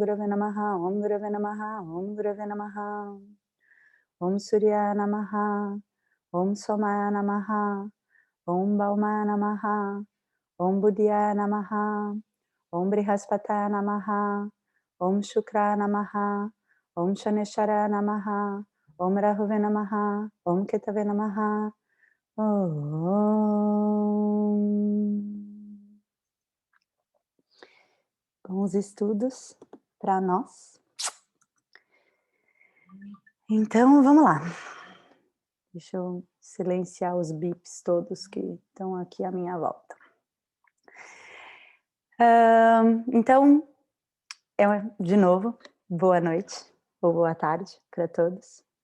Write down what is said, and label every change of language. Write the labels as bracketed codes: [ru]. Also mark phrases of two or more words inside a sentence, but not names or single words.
[sa] Gurave Namaha, Om Gurave Namaha, Om Gurave Namaha, Om Surya Namaha, Om Somaya Namaha, Om Baumaya Namaha, Om Buddhaya Namaha, Om Brihaspataya Namaha, Om Shukra Namaha, Om Shaneshara Namaha, Om Rahuve Namaha, Om Ketave Namaha, Om. [pt] Bons estudos para nós. Então, vamos lá. Deixa eu silenciar os bips todos que estão aqui à minha volta. Então, de novo, boa noite ou boa tarde para todos.